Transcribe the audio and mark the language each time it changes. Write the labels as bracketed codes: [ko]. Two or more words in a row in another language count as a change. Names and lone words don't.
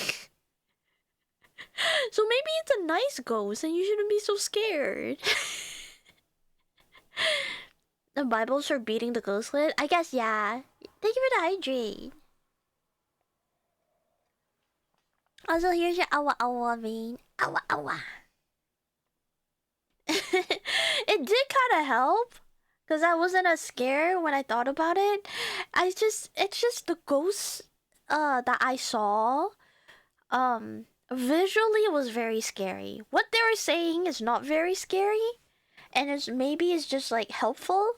[en] So maybe it's a nice ghost and you shouldn't be so scared." The Bibles for beating the ghost with? I guess, yeah. Thank you for the hydrate. Also, here's your awa awa vein. Awa awa. It did kind of help. Because I wasn't as scared when I thought about it. It's just the ghosts that I saw. Visually it was very scary. What they were saying is not very scary. And it's just like helpful.